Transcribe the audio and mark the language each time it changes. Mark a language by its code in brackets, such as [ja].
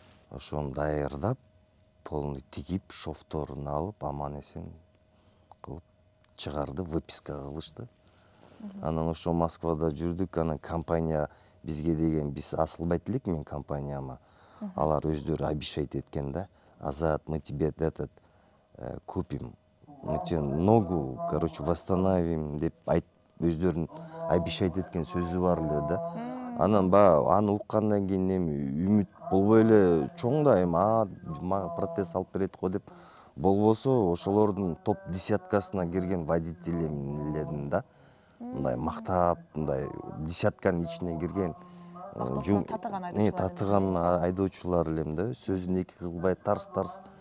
[ky] Ошону даярдап, полный тигип, шовторун алып, аман эсен кылып чыгарды, выписка кылышты. Анан ошо Москвада жүрдүк, анан компания бизге деген, биз асылбайт элек мен компанияма. Алар өздөрү обещать эткен да. [ru] Азат, мы тебе этот купим, мы тебе ногу, короче, восстановим [ky] деп өздөрүнүн обещать эткен сөзү бар эле да. Анан аны уккандан кийин эми үмүт болбой эле чоң да, эми мага протез алып берет го деп, болбосо ошолордун топ десяткасына кирген водителем эледим да. Мындай мактап, мындай десятканын ичине кирген татыган айдоочулар элем да, сөзүн эки кылбай тарс.